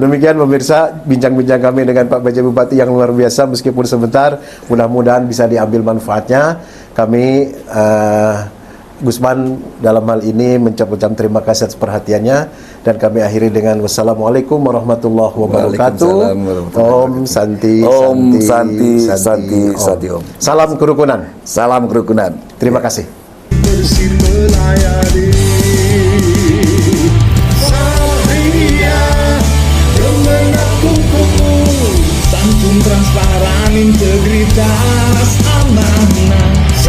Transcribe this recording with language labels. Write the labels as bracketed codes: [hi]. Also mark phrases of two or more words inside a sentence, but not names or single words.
[id] Demikian pemirsa bincang-bincang kami dengan Pak PJ Bupati yang luar biasa meskipun sebentar. Mudah-mudahan bisa diambil manfaatnya. Kami Gusman dalam hal ini mengucapkan terima kasih atas perhatiannya dan kami akhiri dengan [ar] والسلام عليكم ورحمة الله وبركاته. [sa] ॐ शान्ति. ॐ शान्ति। ॐ. [id] Salam kerukunan. Salam kerukunan. Terima kasih. Bersih melayani Satria Kemenang Kelungkung, santun transparan integritas amanah.